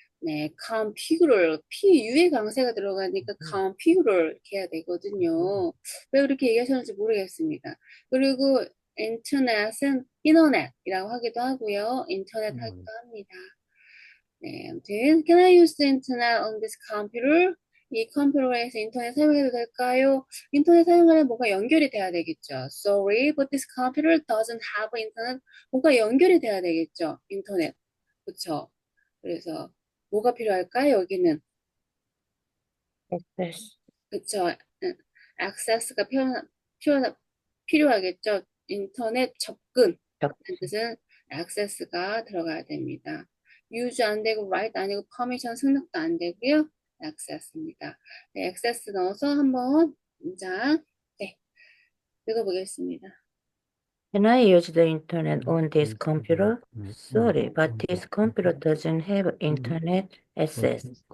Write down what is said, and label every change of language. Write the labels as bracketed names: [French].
[Korean] 네, 컴퓨터, PU의 강세가 들어가니까 컴퓨터 이렇게 해야 되거든요. 왜 그렇게 얘기하셨는지 모르겠습니다. 그리고 인터넷은 인터넷이라고 하기도 하고요. 인터넷 하기도 합니다. 네, 아무튼 [English] Can I use the internet on this computer? [Korean] 이 컴퓨터에서 인터넷 사용해도 될까요? 인터넷 사용하려면 뭔가 연결이 돼야 되겠죠. [English] Sorry, but this computer doesn't have internet. [Korean] 뭔가 연결이 돼야 되겠죠. 인터넷. 그쵸? 그래서 뭐가 필요할까요? 여기는 [English] 액세스. [Korean] 그쵸? access가 필요하겠죠. 인터넷 접근 그 뜻은 access가 들어가야 됩니다. use 안 되고 write 아니고 permission 승낙도 안 되고요. access입니다. 네, access 넣어서 한번 문장 읽어보겠습니다. [English] Can I use the internet on this computer? Sorry, but this computer doesn't have internet access.